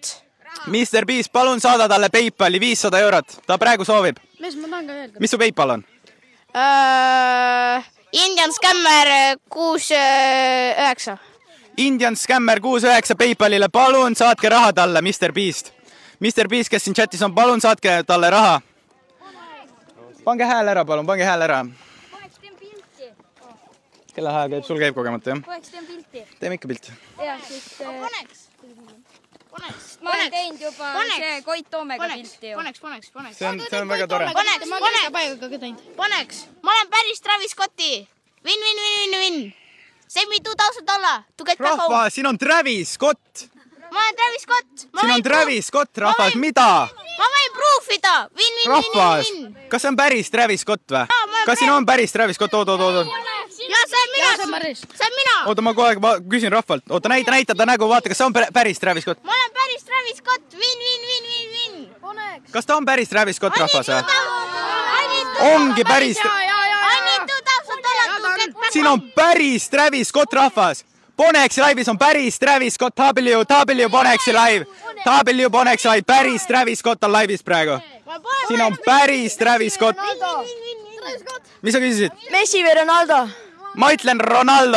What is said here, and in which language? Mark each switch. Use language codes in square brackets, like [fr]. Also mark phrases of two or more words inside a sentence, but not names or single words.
[et] Mr. Beast, palun saada talle PayPali 500 eurot. Ta praegu soovib. Mees, ma tahan ka öelda. Mis su PayPal on? Indian Scammer 69. Indian Scammer 69 PayPalile. Palun saatke raha talle, Mr. Beast. Mr. Beast, kes siin chatis on, palun saatke talle raha. Pange hääl ära, palun, pange hääl ära. Poeks, teen pilti. Kelle hääl käib? Sul käib kogemata, jah? Poeks, teen pilti. Teeme ikka pilti. Jah, siis... Põneks. Ma olen teinud juba see Koit Toomega pilti ju. Põneks. See on väga tore. Põneks. Ma olen päris Travis Scotti. [en] Win. Send me $2,000 to get back home. [et] Rahva, siin on Travis Scott. Ma olen Travis Scott. Siin on Travis Scott, rahvas, mida? Ma võin proofida. Rahvas, kas see on päris Travis Scott või? Kas siin on päris Travis Scott? Oot. Ja see on mina. Oota, ma kogu aeg küsin rahvalt. Oota, näita ta nägu, vaata, kas see on päris Travis Scott? Ma olen päris Travis Scott. Win. Kas ta on päris Travis Scott, rahvas? Ongi päris... [en] I need $2,000 to get back [et] Siin on päris Travis Scott, rahvas. Põuneksi laivis on päris Travis Scott. W Põuneksi live. W Põuneksi live. Päris Travis Scott on laivis praegu. Siin on päris Travis Scott. Mis sa küsisid? Messi või Ronaldo? Ma ütlen Ronaldo.